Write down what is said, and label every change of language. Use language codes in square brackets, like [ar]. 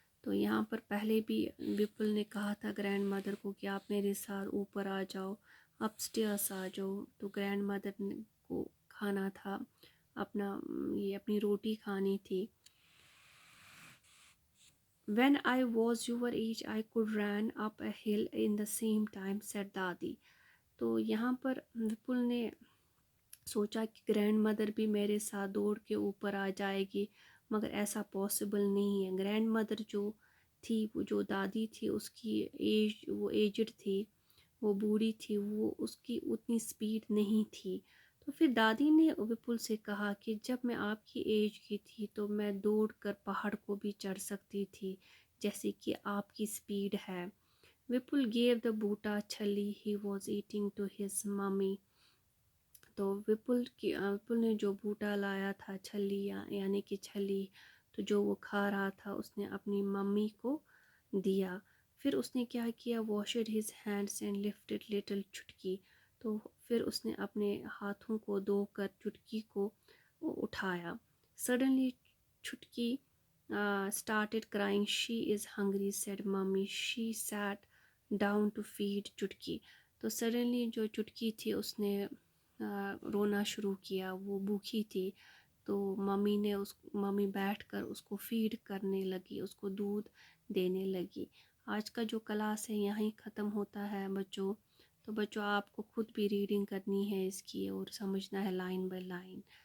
[hi] तो यहाँ पर पहले भी विपुल ने कहा था ग्रैंड मदर को कि आप मेरे साथ ऊपर आ जाओ, अपस्टेयर्स आ जाओ। तो ग्रैंड मदर को खाना था अपना, ये अपनी रोटी खानी थी। [en] When I was your age, I could run up a hill in the same time, said Dadi. [hi] तो यहाँ पर विपुल ने सोचा कि ग्रैंड मदर भी मेरे साथ दौड़ के ऊपर आ जाएगी, मगर ऐसा पॉसिबल नहीं है। ग्रैंड मदर जो थी, वो जो दादी थी, उसकी एज वो एजड थी, वो बूढ़ी थी, वो उसकी उतनी स्पीड नहीं थी। तो फिर दादी ने विपुल से कहा कि जब मैं आपकी एज की थी तो मैं दौड़ कर पहाड़ को भी चढ़ सकती थी जैसे कि आपकी स्पीड है। [en] Vipul gave the बूटा छली he was eating to his mummy. [hi] तो विपुल ने जो बूटा लाया था छली यानी कि छली, तो जो वो खा रहा था उसने अपनी मम्मी को दिया। फिर उसने क्या किया, [en] Washed his hands and lifted little Chutki. [hi] तो फिर उसने अपने हाथों को धोकर चुटकी को उठाया। [en] Suddenly Chutki started crying. "She is hungry," said mommy. She sat down to feed Chutki. [hi] तो सडनली जो चुटकी थी उसने रोना शुरू किया, वो भूखी थी। तो मम्मी बैठकर उसको फीड करने लगी, उसको दूध देने लगी। आज का जो क्लास है यहीं ख़त्म होता है बच्चों। तो बच्चों आपको खुद भी रीडिंग करनी है इसकी और समझना है लाइन बाय लाइन।